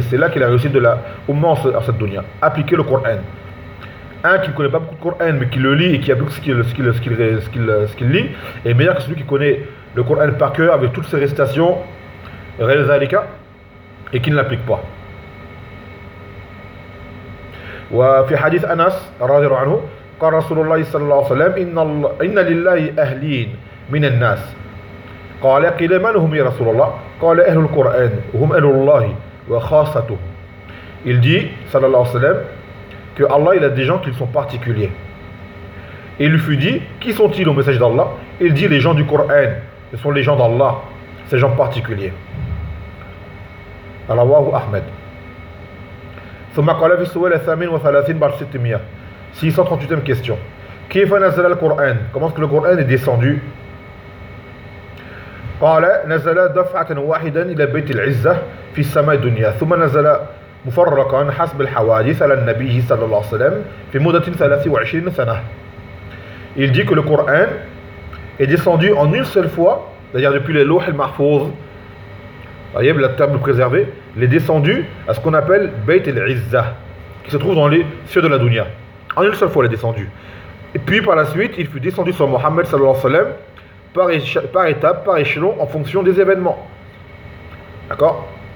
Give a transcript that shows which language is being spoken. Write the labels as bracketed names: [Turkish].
[French] C'est là qu'est la réussite de la Ummah en cette dunya. Appliquer le Coran. Un qui ne connaît pas beaucoup le Coran, mais qui le lit et qui applique ce qu'il lit, est meilleur que celui qui connaît le Coran par cœur avec toutes ses récitations, Rezalika, et qui ne l'applique pas. [Arabic] وفي حديث أنس رضي الله عنه قال رسول الله صلى الله عليه وسلم إن لله أهلين من الناس قال قيل من هم يا رسول الله قال أهل القرآن هم أهل الله وخاصته. [French] Il dit [Arabic] صلى الله عليه وسلم [French] que Allah il a des gens qui sont particuliers. Et il lui fut dit qui sont-ils au message d'Allah? Il dit les gens du Coran, ce sont les gens d'Allah, ces gens particuliers. [Arabic] رواه أحمد. ثم قال في السؤال الثامن وثلاثين بعد ستمية [French] 638 question. [Arabic] كيف نزل القرآن؟ [French] Comment est-ce que le Coran est descendu؟ [Arabic] قال نزل دفعة واحدة إلى بيت العزة في السماء الدنيا ثم نزل مفرقا حسب الحوادث على النبي صلى الله عليه وسلم في مدة 23 سنة. [French] Il dit que le Coran est descendu en une seule fois, c'est-à-dire depuis les louhs al-mahfouz. Voyez, la table préservée, il est descendu à ce qu'on appelle Beit al-Izzah, qui se trouve dans les cieux de la dunya. En une seule fois, il est descendu. Et puis, par la suite, il fut descendu sur Mohammed, sallallahu alayhi wa sallam, par étape, par échelon, en fonction des événements. D'accord?